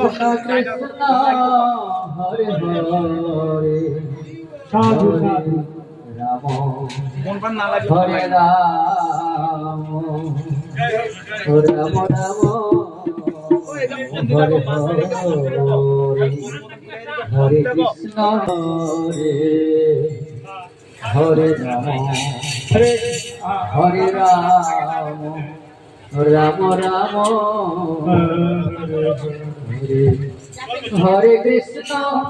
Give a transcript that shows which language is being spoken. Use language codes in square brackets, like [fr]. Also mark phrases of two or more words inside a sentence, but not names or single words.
[sa] Krishna Hare Hare [bn] সাধু সাধু Rama মন প্রাণ না লাগে [sa] Hare Rama Hare Rama Hare Hare Krishna Hare Rama Hare Rama Rama Rama Hare Krishna